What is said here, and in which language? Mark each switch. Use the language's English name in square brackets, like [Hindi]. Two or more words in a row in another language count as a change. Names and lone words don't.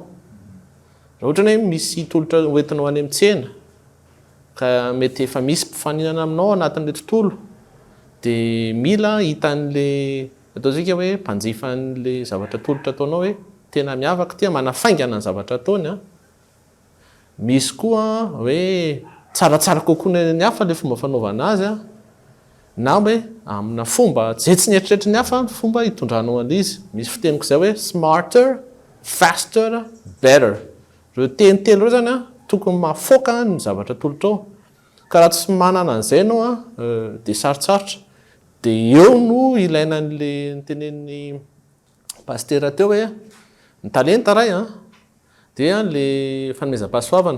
[Malagasy] Raha ohatra hoe misy tolotra hoentinao any amin'ny tsena ka mety efa misy mpifaninana aminao anatin'ilay tontolo dia mila hitan'ilay ataontsika hoe mpanjifan'ilay zavatra tolotra ataonao hoe tena miavaka tia manafaingana ny zavatra ataony. Misy koa hoe tsaratsara kokoa ny hafa ilay fomba fanaovana azy na hoe amina fomba zay tsy nieritreritry ny hafa ny fomba hitondranao an'izy. Misy fiteniko izay hoe [English] smarter, faster, better. [Malagasy] Ireo teny telo ireo zany tokony mahafoaka ny zavatra tolotra ao. Ka raha tsy manana an'izay ianao dia sarotsarotra. Dia eo no ilaina n'ilay nitenen'ny pastera teo hoe ny talenta ray dia ilay fanomezam-pahasoavana.